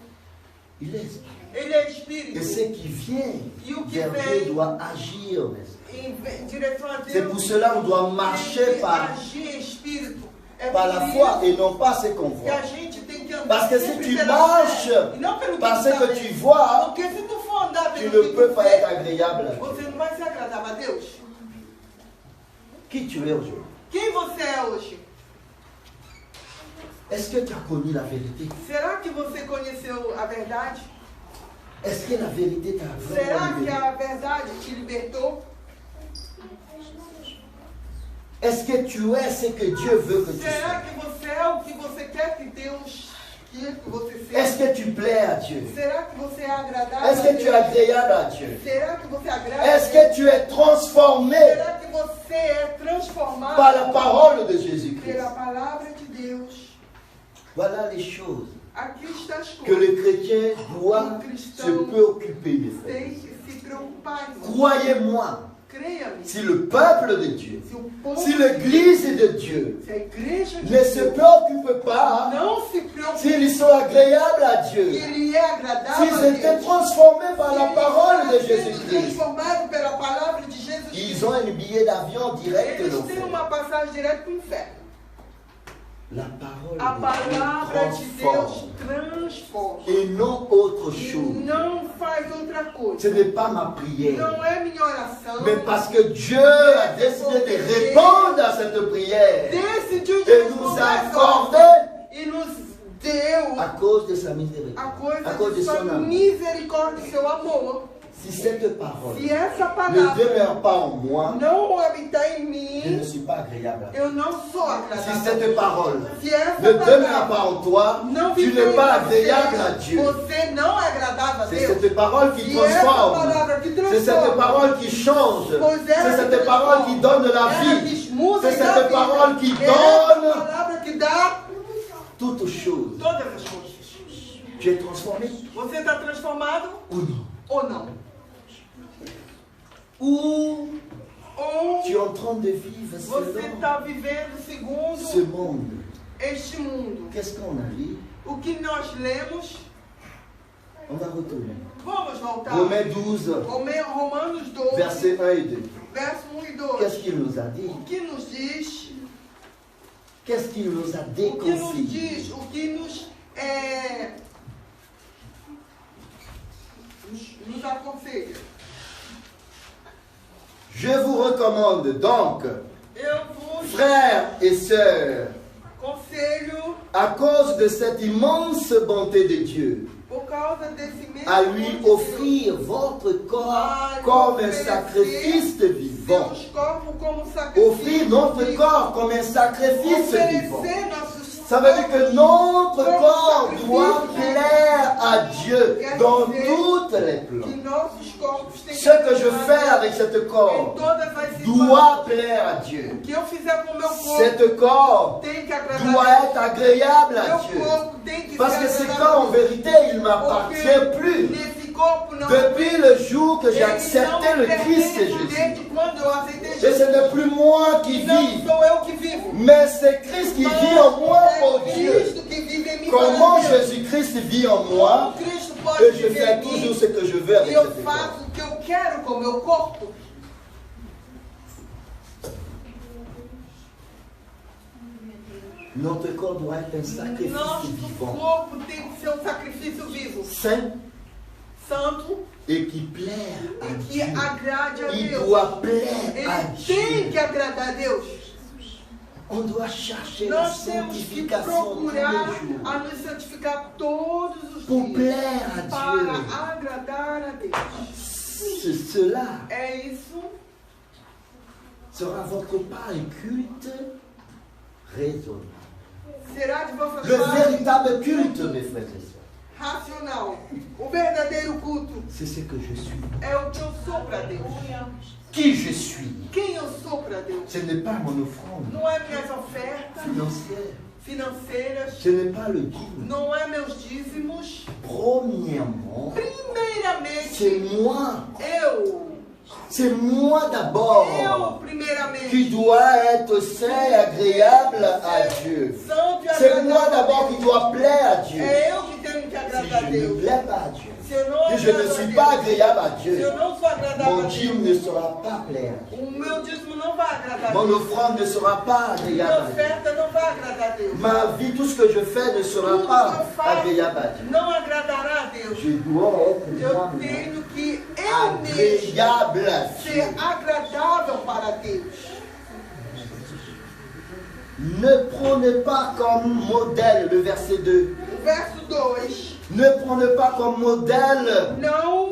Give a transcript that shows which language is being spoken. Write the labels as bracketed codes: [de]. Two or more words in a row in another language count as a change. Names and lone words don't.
[fr] Il est esprit. [pt] Ele é [fr] Et [pt] espírito. [fr] ce qui vient [pt] E o que [fr] vers Dieu [pt] vem [fr] doit agir en esprit. [pt] em direção a [fr] C'est pour [pt] Deus, [fr] cela qu'on doit marcher [pt] tem que [fr] par, [pt] agir em espírito. É [fr] par [pt] por [fr] la [pt] isso [fr] foi et non pas ce qu'on [pt] que [fr] voit. [pt] a gente tem que andar [fr] Parce que si [pt] sempre [fr] tu [pt] pela [fr] marches [pt] fé, e não pelo [fr] Parce [pt] tu [fr] que [pt] tá [fr] tu [pt] vendo. [fr] vois, [pt] Porque se tu for andar [fr] tu [pt] pelo [fr] ne [pt] que [fr] peux [pt] tu [fr] pas être [pt] vê, [fr] agréable à Dieu. [pt] você não vai ser agradável a Deus. [fr] Qui tu es aujourd'hui? [pt] Quem você é hoje? [fr] Est-ce que tu as connu la vérité? [pt] Será que você conheceu a verdade? [fr] Est-ce que la vérité t'a [pt] Será [fr] vraiment [pt] que [fr] libéré? [pt] a verdade te libertou? [fr] Est-ce que tu es ce que Dieu veut que tu [pt] Será [fr] sois? [pt] que você é o que você quer que Deus quer que você [fr] Est-ce [pt] seja? [fr] que tu plais à Dieu? [pt] Será que você é agradável [fr] Est-ce [pt] a [fr] que tu es [pt] Deus? [fr] agréable à Dieu? [pt] Será que você agrada a [fr] Est-ce [pt] Deus? [fr] que tu es transformé [pt] Será que você é transformado [fr] par la parole de Jésus-Christ? [pt] pela palavra de Deus? [fr] Voilà les choses [pt] Aqui está as [fr] que le [pt] coisas. [fr] chrétien doit se préoccuper, mes frères. [pt] Tem que se preocupar, irmão. [fr] Croyez-moi, [pt] Creia-me. [fr] si le peuple de Dieu, [pt] Se o povo, [fr] si l'église de Dieu [pt] se a igreja de [fr] ne se [pt] Deus [fr] préoccupe pas, [pt] não se preocupe, [fr] s'ils sont agréables à [pt] que [fr] Dieu, [pt] ele é agradável [fr] s'ils [pt] a [fr] étaient [pt] Deus, [fr] transformés par la [pt] se [fr] parole de [pt] ele está sendo [fr] Jésus-Christ, [pt] transformado pela palavra de Jesus [fr] ils [pt] Cristo, [fr] ont un billet d'avion direct de [pt] eles têm [fr] l'enfer. [pt] uma passagem direto para o inferno. [fr] La parole [pt] A palavra [fr] de [pt] de [fr] Dieu [pt] Deus [fr] transforme [pt] transforma. [fr] et non autre [pt] E [fr] chose. [pt] não faz outra [fr] Ce [pt] coisa. [fr] n'est pas ma prière, [pt] Não é minha oração. [fr] mais parce que Dieu a décidé de répondre à cette prière [pt] Decidiu de [fr] et [pt] nos [fr] nous [pt] dar [fr] accorder [pt] e nos deu [fr] à cause de sa miséricorde, [pt] a coisa [fr] à cause de [pt] de sua [fr] son amour. [pt] misericórdia e seu amor. [fr] Si cette parole [pt] Se essa [fr] ne [pt] palavra [fr] demeure pas en moi, [pt] não habitar em [fr] je ne [pt] mim, [fr] suis pas agréable à toi. [pt] eu não sou [fr] Si [pt] agradável. [fr] cette parole [pt] Se essa [fr] ne demeure [pt] palavra [fr] pas en toi, [pt] não [fr] tu [pt] viver [fr] n'es [pt] em [fr] pas agréable à [pt] você, [fr] Dieu. [pt] você não é agradável a [fr] C'est [pt] Deus. [fr] cette parole qui [pt] Se essa [fr] transforme. [pt] palavra que [fr] C'est cette [pt] transforma, [fr] parole qui change. [pt] pois ela [fr] C'est [pt] que [fr] cette parole qui donne la [pt] ela [fr] vie. [pt] que muda [fr] C'est [pt] e dá [fr] cette [pt] vida. [fr] parole qui [pt] Essa [fr] donne [pt] palavra que dá [fr] toutes choses. [pt] todas as coisas. [fr] Tu es transformé [pt] Você está transformado [fr] ou non? [pt] ou não? [fr] Ou [pt] Ou [fr] tu es en train de vivre [pt] você [fr] selon [pt] está vivendo [fr] ce [pt] segundo [fr] monde? [pt] este mundo? [fr] Qu'est-ce qu'on a dit? [pt] O que nós lemos, [fr] On va retourner. [pt] vamos voltar. [fr] Romains 12, [pt] Romanos 12, [fr] versets 1 et 2. [pt] verso 1 e 2. [fr] Qu'est-ce qu'il nous a dit? [pt] O que nos diz? [fr] Qu'est-ce qu'il nous a [pt] O que nos [fr] déconseillé? [pt] diz? O que nos aconselha? [fr] Je vous recommande donc, [pt] Eu vos [fr] frères et sœurs, [pt] aconselho, [fr] à cause de cette immense bonté de Dieu, [pt] por causa desse mesmo [fr] à lui [pt] amor de Deus, [fr] offrir votre corps comme un sacrifice vivant. [pt] seus corpos como sacrifício. [fr] Offrir notre [pt] vivo. [fr] corps comme un sacrifice vivant. [pt] Oferecer nossos [fr] Ça veut dire que notre [pt] como [fr] corps [pt] sacrifício [fr] doit plaire à Dieu [pt] Quer [fr] dans [pt] dizer [fr] toutes les plans. [pt] que nossos corpos têm [fr] Ce que je fais avec ce [pt] em [fr] corps [pt] todas as [fr] doit plaire à Dieu. [pt] O que eu fizer com o meu corpo [fr] Ce corps [pt] tem que agradar [fr] doit [pt] a Deus. [fr] être agréable à [pt] Meu [fr] Dieu. [pt] corpo tem que [fr] Parce [pt] ser [fr] que ce [pt] agradável [fr] corps, en [pt] a Deus. [fr] vérité, il ne m'appartient plus. [pt] Nesse corpo não [fr] Depuis le jour que j'ai [pt] ele [fr] accepté [pt] não [fr] le [pt] me [fr] Christ [pt] pertence [fr] Jésus. [pt] desde quando eu aceitei [fr] Et ce [pt] Jesus. [fr] n'est plus moi qui [pt] Não [fr] vis, [pt] sou eu que vivo. [fr] mais c'est Christ qui vit en moi pour [pt] É [fr] Dieu. [pt] Cristo que vive em mim [fr] Comment [pt] para Deus. [fr] Jésus-Christ vit en moi, [pt] Como Cristo pode [fr] et je [pt] viver [fr] fais [pt] em [fr] toujours [pt] mim [fr] ce que je veux avec [pt] e eu [fr] cet corps. [pt] faço o que eu quero com o meu corpo. [fr] Notre corps doit être un sacrifice [pt] Nosso [fr] vivant, [pt] corpo tem que ser um sacrifício vivo, [fr] saint [pt] santo [fr] et qui plaire à [pt] e que [fr] Dieu. [pt] agrade a [fr] Il [pt] Deus. [fr] doit plaire à [pt] Ele tem [fr] Dieu. [pt] que agradar a Deus. [fr] On doit chercher la [pt] Nós temos que [fr] sanctification tous [pt] procurar [fr] les jours [pt] a nos santificar todos os [fr] pour [pt] dias [fr] plaire à Dieu. [pt] para agradar a Deus. [fr] Cela [pt] É isso. [fr] sera votre part un culte raisonnable. [pt] Será de vossa [fr] Le [pt] parte [fr] véritable culte, mes frères et sœurs, [pt] racional. O verdadeiro culto [fr] c'est ce que je suis. [pt] é o que eu sou para Deus. [fr] Qui je suis. [pt] Quem eu sou para Deus. [fr] Ce n'est pas mon offrande [pt] Não é minhas ofertas [fr] financière. [pt] financeiras. [fr] Ce n'est pas le dîme. [pt] Não é meus dízimos. [fr] Premièrement, [pt] Primeiramente, [fr] c'est moi. [pt] eu. [fr] C'est moi d'abord [pt] Eu, primeiramente. [fr] qui dois être saint et agréable à Dieu. [pt] Santo e [fr] C'est moi [pt] agradável. [fr] d'abord qui dois plaire à Dieu. [pt] É eu que tenho que [fr] Si [pt] agradar a [fr] je ne [pt] Deus. [fr] plais pas à Dieu, [pt] Se eu não [fr] si je ne [pt] agrado a [fr] suis [pt] Deus, [fr] pas agréable à [pt] se [fr] Dieu, [pt] eu não sou agradável [fr] mon [pt] a [fr] dîme [pt] Deus, [fr] ne sera pas plaire. [pt] o meu dízimo não vai agradar a [fr] Mon [pt] Deus. [fr] offrande ne sera pas [pt] Minha [fr] agréable à Dieu. [pt] oferta não vai agradar a Deus. [fr] Ma vie, tout ce que je fais ne sera [pt] Tudo que [fr] pas [pt] eu faço [fr] agréable à Dieu. [pt] não agradará a Deus. [fr] Je dois être [pt] Eu [fr] moi-même [pt] tenho que eu mesmo [fr] agréable à Dieu. [pt] ser agradável para Deus. [fr] Ne prenez pas comme modèle, le verset 2, [pt] O verso 2. [fr] ne prenez pas comme modèle [pt] Não,